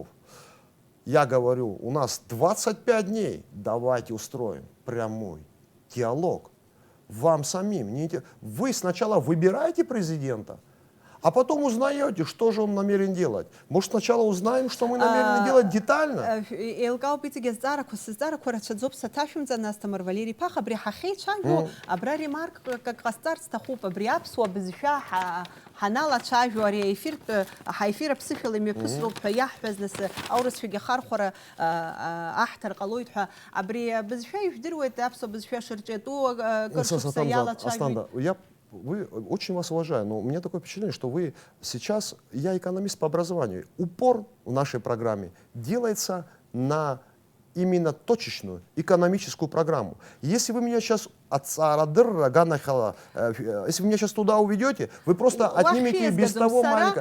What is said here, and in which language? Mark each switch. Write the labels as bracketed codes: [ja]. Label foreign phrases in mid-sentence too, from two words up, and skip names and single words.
[ru] Я говорю, у нас 25 дней, давайте устроим прямой диалог. Вам самим. Вы сначала выбираете президента, А потом узнаете, что же он намерен делать. Может, сначала узнаем, что мы намерены делать детально? [ab] Елгау пиццеге здарақәа сыздарақәа рацәаӡоуп саҭашәымҵан Асҭамыр Валери Ԥаха абри ҳахьеицәажәо абра ремаркак ҟасҵарц сҭахуп абри аԥсуа бызшәа ҳаналацәажәо ари аефиртә ҳаефир аԥсышәала имҩаԥысроуп ҳәа иаҳҳәаз нас аурысшәагьы ахархәара аҳҭар ҟалоит ҳәа абри абызшәа ижәдыруеит аԥсуа бызшәа шырҿиатәу кыр шықәса иалацәажәоит. [ru] Вы очень вас уважаю, но у меня такое впечатление, что вы сейчас, я экономист по образованию, упор в нашей программе делается на именно точечную экономическую программу. Если вы меня сейчас если вы меня сейчас туда уведете, вы просто отнимете без того маленького.